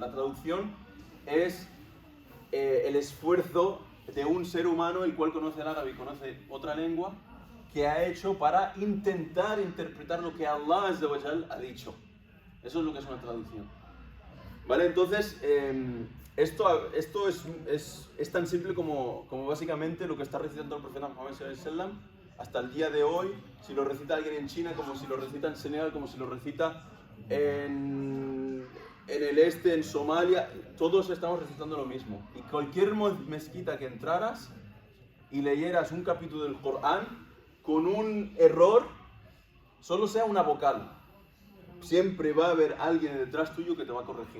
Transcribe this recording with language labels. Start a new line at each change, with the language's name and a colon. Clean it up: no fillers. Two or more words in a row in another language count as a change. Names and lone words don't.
Spanish: La traducción es el esfuerzo de un ser humano, el cual conoce el árabe y conoce otra lengua, que ha hecho para intentar interpretar lo que Allah ha dicho. Eso es lo que es una traducción. ¿Vale? Entonces, esto es tan simple como básicamente lo que está recitando el profeta Muhammad
Arabic: صلى الله عليه وسلم
Spanish: hasta el día de hoy. Si lo recita alguien en China, como si lo recita en Senegal, como si lo recita en el este, en Somalia, todos estamos recitando lo mismo. Y cualquier mezquita que entraras y leyeras un capítulo del Corán con un error, solo sea una vocal, siempre va a haber alguien detrás tuyo que te va a corregir.